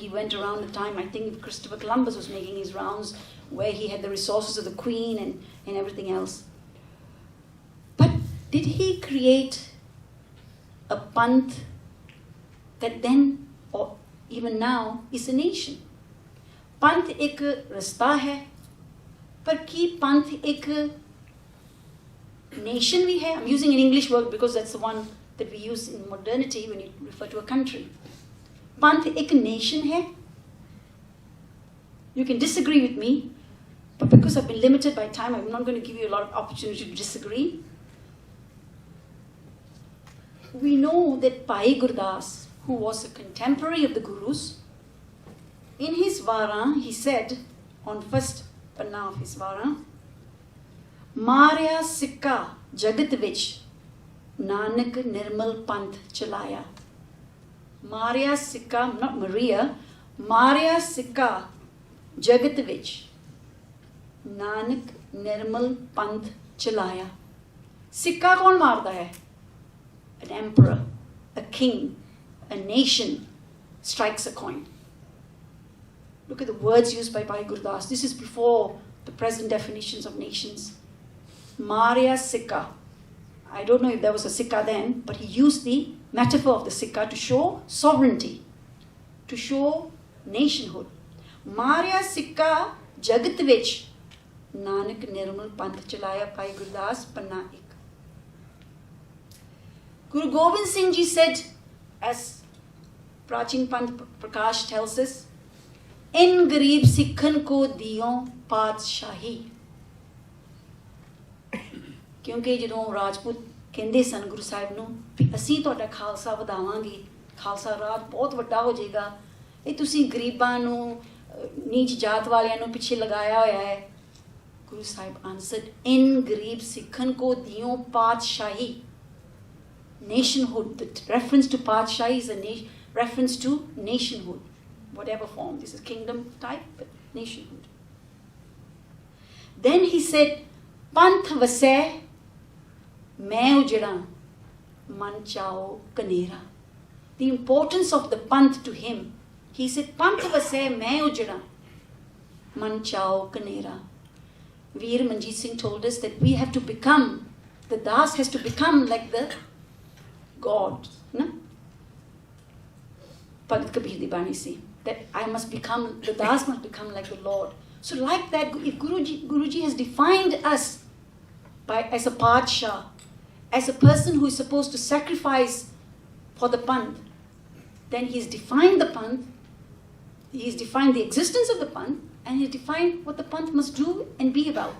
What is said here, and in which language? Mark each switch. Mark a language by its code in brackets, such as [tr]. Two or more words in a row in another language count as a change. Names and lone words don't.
[en] He went around the time, I think Christopher Columbus was making his rounds, where he had the resources of the Queen and everything else. But did he create a panth that then, or even now, is a nation? [pa] ਪੰਥ ਇੱਕ ਰਸਤਾ ਹੈ, ਪਰ ਕੀ ਪੰਥ ਇੱਕ [en] nation we have? I'm using an English word because that's the one that we use in modernity when you refer to a country. [pa] Panth ek nation hai? [en] You can disagree with me, but because I've been limited by time, I'm not going to give you a lot of opportunity to disagree. We know that Bhai Gurdas, who was a contemporary of the Gurus, in his Vara, he said, on first panna of his Vara, [pa] ਮਾਰਿਆ ਸਿੱਕਾ ਜਗਤ ਵਿਚ ਨਾਨਕ ਨਿਰਮਲ ਪੰਥ ਚਲਾਇਆ. ਮਾਰਿਆ ਸਿੱਕਾ, [en] not Maria, [pa] ਮਾਰਿਆ ਸਿੱਕਾ ਜਗਤ ਵਿਚ ਨਾਨਕ ਨਿਰਮਲ ਪੰਥ ਚਲਾਇਆ. ਸਿੱਕਾ ਕੌਣ ਮਾਰਦਾ ਹੈ? [en] An emperor, a king, a nation strikes a coin. Look at the words used by Bhai Gurdas. This is before the present definitions of nations. [pa] ਮਾਰਿਆ ਸਿੱਕਾ. [en] I don't know if there was a Sikha then, but he used the metaphor of the Sikha to show sovereignty, to show nationhood. [pa] ਮਾਰਿਆ ਸਿੱਕਾ ਜਗਤ ਵਿਚ ਨਾਨਕ ਨਿਰਮਲ ਪੰਥ ਚਲਾਇਆ. [en] Bhai Gurdas [pa] ਪੰਨਾ ਇੱਕ. [en] Guru Gobind Singh Ji said, as Prachin Panth Prakash tells us, [pa] ਇਨ ਗਰੀਬ ਸਿਖਨ ਕੋ ਦਿਓਂ ਪਾਤਸ਼ਾਹੀ. क्योंकि ਜਦੋਂ ਰਾਜਪੂਤ ਕਹਿੰਦੇ ਸਨ ਗੁਰੂ ਸਾਹਿਬ ਨੂੰ ਵੀ ਅਸੀਂ ਤੁਹਾਡਾ ਖਾਲਸਾ ਵਧਾਵਾਂਗੇ, ਖਾਲਸਾ ਰਾਜ ਬਹੁਤ ਵੱਡਾ ਹੋ ਜਾਏਗਾ, ਇਹ ਤੁਸੀਂ ਗਰੀਬਾਂ ਨੂੰ ਨੀਚ ਜਾਤ ਵਾਲਿਆਂ ਨੂੰ ਪਿੱਛੇ ਲਗਾਇਆ ਹੋਇਆ ਹੈ. ਗੁਰੂ ਸਾਹਿਬ answered, in ਗਰੀਬ ਸਿੱਖਨ ਕੋ ਦਿਓ ਪਾਤਸ਼ਾਹੀ. [en] Nationhood, the reference to Padshahi is a reference to nationhood, whatever form. This is kingdom type, but nationhood. Then he said, [pa] ਪੰਥ ਵਸੈ ਮੈਂ ਉਜੜਾਂ ਮਨ ਚਾਉ ਘਨੇਰਾ. [en] The importance of the Panth to him. He said, [pa] ਪੰਥ ਵਸੈ ਮੈਂ ਉਜੜਾਂ ਮਨ ਚਾਉ ਘਨੇਰਾ. [en] Veer Manjeet Singh told us that we have to become, the Das has to become like the God. No? [pa] ਭਗਤ ਕਬੀਰ ਦੀ ਬਾਣੀ ਸੀ, [en] that I must become, the Das must become like the Lord. So like that, if Guruji has defined us as a Padshah, as a person who is supposed to sacrifice for the Panth, then he has defined the Panth, he has defined the existence of the Panth, and he has defined what the Panth must do and be about.